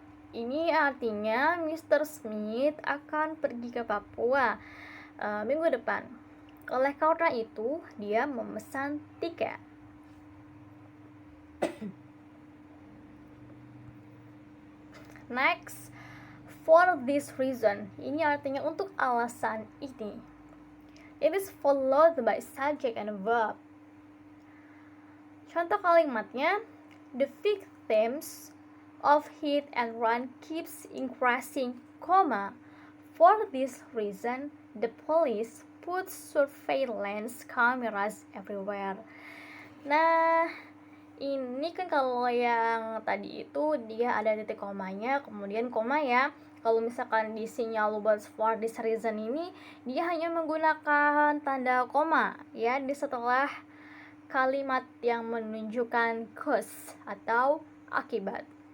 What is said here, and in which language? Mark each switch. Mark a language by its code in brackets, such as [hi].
[id] Ini artinya Mr. Smith akan pergi ke Papua minggu depan. Oleh karena itu, dia memesan tiket. [en] Next, for this reason. [id] Ini artinya untuk alasan ini. [en] It is followed by subject and verb. [id] Contoh kalimatnya, [en] the victims of hit and run keeps increasing, for this reason the police put surveillance cameras everywhere. [id] Nah, ini kan kalau yang tadi itu dia ada titik komanya, kemudian koma ya. Kalau misalkan di sinyal words for this reason ini, dia hanya menggunakan tanda koma ya di setelah kalimat yang menunjukkan cause atau akibat.